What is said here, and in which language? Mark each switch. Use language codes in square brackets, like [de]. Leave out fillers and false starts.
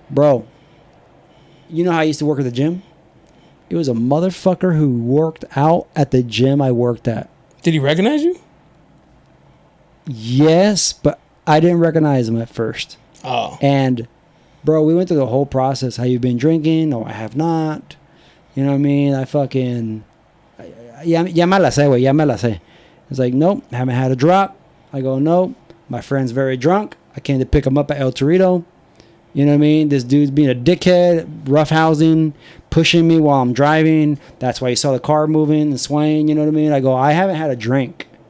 [en] Bro, you know how I used to work at the gym? It was a motherfucker who worked out at the gym I worked at. Did he recognize you? Yes, but I didn't recognize him at first. Oh. And, bro, we went through the whole process. How you been drinking? No, I have not. You know what I mean? I fucking... [es] Ya me la sé, güey. Ya me la sé. [en] It's like, nope, haven't had a drop. I go, nope. My friend's very drunk. I came to pick him up at El Torito. You know what I mean? This dude's being a dickhead, roughhousing, pushing me while I'm driving. That's why you saw the car moving and swaying. You know what I mean? I go, I haven't had a drink.